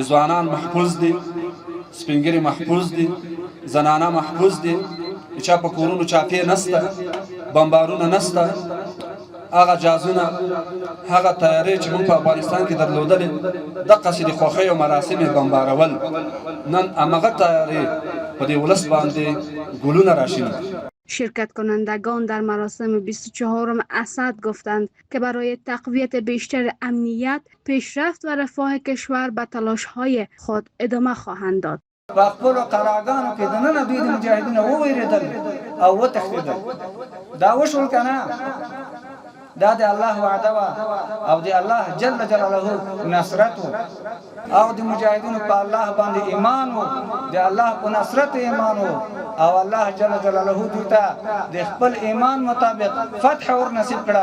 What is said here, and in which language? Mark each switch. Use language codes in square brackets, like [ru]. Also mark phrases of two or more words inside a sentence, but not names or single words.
[ps] ځوانان محفوظ دي، سپین ږیري محفوظ دي، زنانه محفوظ دي، چا په کورونو چاپې نسته، بمبارونه نسته. هغه جازونه، هغه تیارې چې موږ په افغانستان کې درلودلې، دقسې د خوښۍ او مراسم یې بمبارول. نن همغه تیارې په دې ولس باندې ګلونه راشینه. [fa] شرکت کنندگان در مراسم 24 اسد گفتند که برای تقویت بیشتر امنیت، پیشرفت و رفاه کشور به تلاش‌های خود ادامه خواهند داد. [ps] په خپل قراګانو کې دننه دوی د مجاهدینو وویریدل او وتښتېدل. دا وشول کنه، دا د الله وعده وا او د [ar] الله جل جلاله [ps] نصرت او د مجاهدینو په الله باندې ایمان وو، د الله په نصرت ایمان وو او [ar] الله جل جلاله [ps] دوی ته د خپل ایمان مطابق فتح ور نصیب کړه.